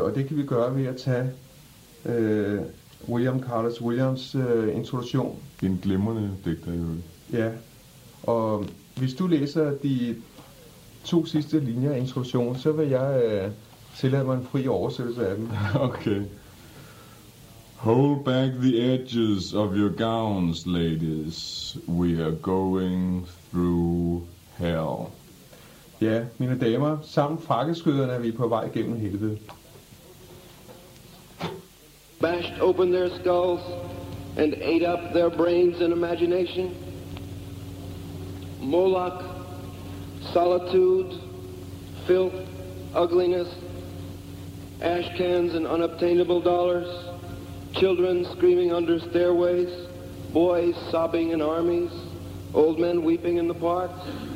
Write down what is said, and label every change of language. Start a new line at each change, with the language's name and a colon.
Danish: Og det kan vi gøre ved at tage William Carlos Williams' introduktion. En glimrende digter, jo. Ja. Og hvis du læser de to sidste linjer af introduktionen, så vil jeg tillade mig en fri oversættelse af dem. Okay.
English: Hold back the edges of your gowns, ladies. We are going through hell.
Danish: Ja, mine damer, sammen frakkeskyderne er vi på vej gennem helvede.
English: Bashed open their skulls and ate up their brains and imagination. Moloch, solitude, filth, ugliness, ash cans and unobtainable dollars, children screaming under stairways, boys sobbing in armies, old men weeping in the parks.